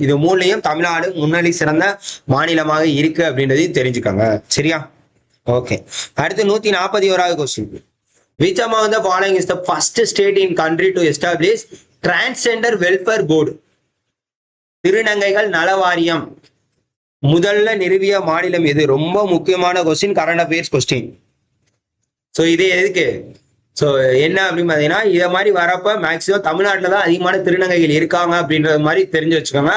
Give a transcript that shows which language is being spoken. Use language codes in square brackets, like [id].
[ta] இது மூணுலையும் தமிழ்நாடு முன்னணி சிறந்த மாநிலமாக இருக்கு அப்படின்றதையும் தெரிஞ்சுக்கோங்க. சரியா? ஓகே. அடுத்து 141வது question. [en] Which among the following is the first state in country to establish Transgender Welfare Board? [ta] திருநங்கைகள் நல வாரியம் முதல்ல நிறுவிய மாநிலம் எது? ரொம்ப முக்கியமான question, current affairs question. So இது எதுக்கு? ஸோ என்ன அப்படின்னு பார்த்தீங்கன்னா, இதை மாதிரி வரப்ப மேக்சிமம் தமிழ்நாட்டில் தான் அதிகமான திருநங்கைகள் இருக்காங்க அப்படின்றது மாதிரி தெரிஞ்சு வச்சுக்கோங்க.